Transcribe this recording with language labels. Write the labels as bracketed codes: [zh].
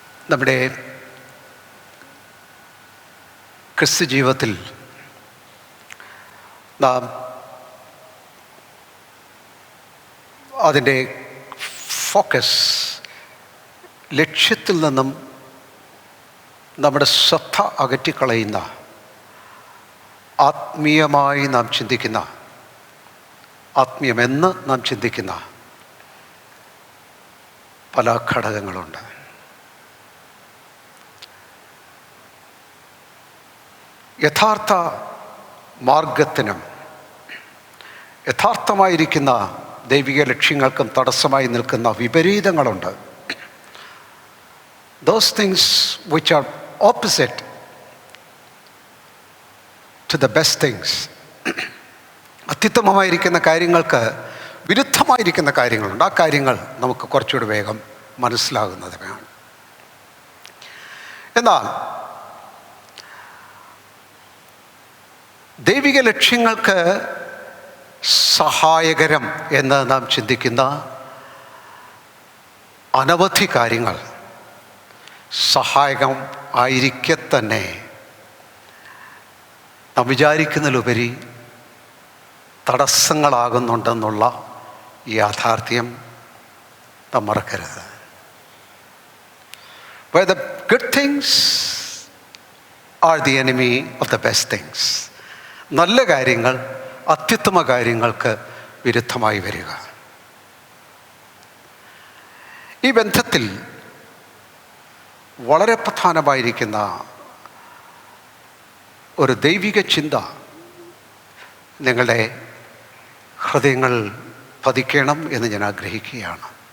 [ml] നമ്മുടെ ക്രിസ്തു ജീവിതത്തിൽ നാം അതിൻ്റെ ഫോക്കസ് ലക്ഷ്യത്തിൽ നിന്നും നമ്മുടെ ശ്രദ്ധ അകറ്റിക്കളയുന്ന ആത്മീയമായി നാം ചിന്തിക്കുന്ന, ആത്മീയമെന്ന് നാം ചിന്തിക്കുന്ന പല ഘടകങ്ങളുണ്ട്. യഥാർത്ഥ മാർഗത്തിനും യഥാർത്ഥമായിരിക്കുന്ന ദൈവിക ലക്ഷ്യങ്ങൾക്കും തടസ്സമായി നിൽക്കുന്ന വിപരീതങ്ങളുണ്ട്. [en] Those things which are opposite to the best things. [ml] അത്യുത്തമമായിരിക്കുന്ന കാര്യങ്ങൾക്ക് വിരുദ്ധമായിരിക്കുന്ന കാര്യങ്ങളുണ്ട്. ആ കാര്യങ്ങൾ നമുക്ക് കുറച്ചുകൂടി വേഗം മനസ്സിലാകുന്നതാണ്. എന്നാൽ ദൈവിക ലക്ഷ്യങ്ങൾക്ക് സഹായകരം എന്ന് നാം ചിന്തിക്കുന്ന അനവധി കാര്യങ്ങൾ സഹായകം ആയിരിക്കെ തന്നെ നാം വിചാരിക്കുന്നതിലുപരി തടസ്സങ്ങളാകുന്നുണ്ടെന്നുള്ള യാഥാർത്ഥ്യം നാം മറക്കരുത്. [en] Where the good things are the enemy of the best things. [ml] നല്ല കാര്യങ്ങൾ അത്യുത്തമ കാര്യങ്ങൾക്ക് വിരുദ്ധമായി വരിക. ഈ ബന്ധത്തിൽ വളരെ പ്രധാനമായിരിക്കുന്ന ഒരു ദൈവിക ചിന്ത നിങ്ങളുടെ ഹൃദയങ്ങൾ പതിക്കണം എന്ന് ഞാൻ ആഗ്രഹിക്കുകയാണ്.